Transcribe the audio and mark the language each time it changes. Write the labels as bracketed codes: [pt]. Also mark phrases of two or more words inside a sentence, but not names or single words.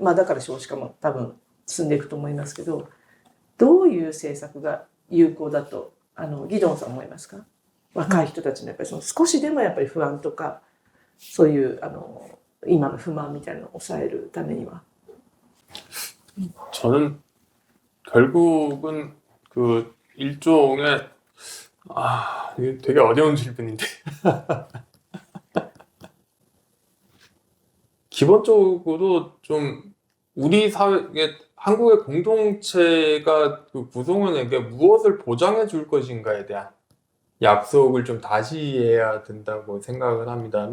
[ja] だから少子化も多分進んでいくと思いますけど、どういう政策が有効だとギドンさん思いますか？若い人たちのやっぱり少しでもやっぱり不安とかそういう今の不満みたいなのを抑えるためには。 [ko] 저는 결국은 일종의 이게 되게 어려운 질문인데 기본적으로 좀 우리 사회에 한국의 공동체가 구성원에게 무엇을 보장해 줄 것인가에 대한 약속을 좀 다시 해야 된다고 생각을 합니다.